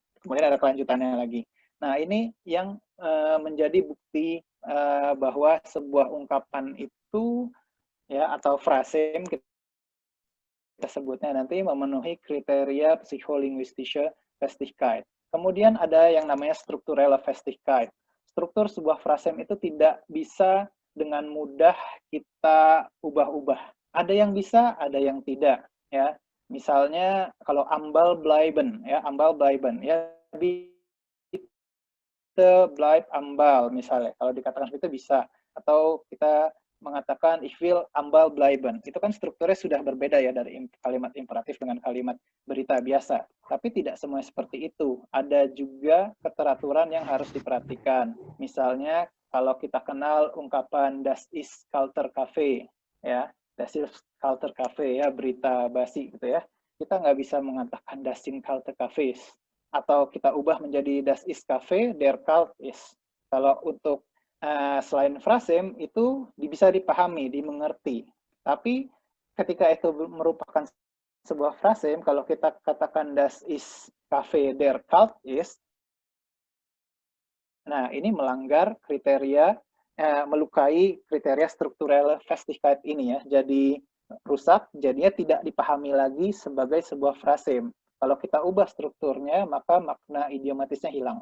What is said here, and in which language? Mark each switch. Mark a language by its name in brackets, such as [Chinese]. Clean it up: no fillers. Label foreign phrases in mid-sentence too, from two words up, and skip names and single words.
[Indonesian] Kemudian ada kelanjutannya lagi. Nah, ini yang menjadi bukti bahwa sebuah ungkapan itu, ya, atau frasem kita sebutnya nanti memenuhi kriteria [German] psycholinguistische Festigkeit. [Indonesian] Kemudian ada yang namanya [German] strukturelle Festigkeit. [Indonesian] Struktur sebuah frasem itu tidak bisa dengan mudah kita ubah-ubah. Ada yang bisa, ada yang tidak. Ya, misalnya kalau [German] ambal bleiben, [Indonesian] ya, [German] bitte bleib ambal [Indonesian] misalnya. Kalau dikatakan itu bisa, atau kita mengatakan [German] ich will ambal bleiben. [Indonesian] Itu kan strukturnya sudah berbeda ya dari kalimat imperatif dengan kalimat berita biasa. Tapi tidak semua seperti itu. Ada juga keteraturan yang harus diperhatikan. Misalnya kalau kita kenal ungkapan [German] das ist kalter Kaffee, [Indonesian] ya, [German] das ist kalter Kaffee, [Indonesian] ya, berita basi gitu ya. Kita nggak bisa mengatakan [German] das sind kalter Kaffees. [Indonesian] Atau kita ubah menjadi [German] das ist Kaffee, der kalt ist. [Indonesian] Kalau untuk selain frasem itu bisa dipahami, dimengerti. Tapi ketika itu merupakan sebuah frasem, kalau kita katakan [German] das ist Kaffee der kalt ist, [Indonesian] nah ini melanggar kriteria, melukai kriteria [German] strukturelle Festigkeit [Indonesian] ini ya. Jadi rusak, jadinya tidak dipahami lagi sebagai sebuah frasem. Kalau kita ubah strukturnya, maka makna idiomatisnya hilang.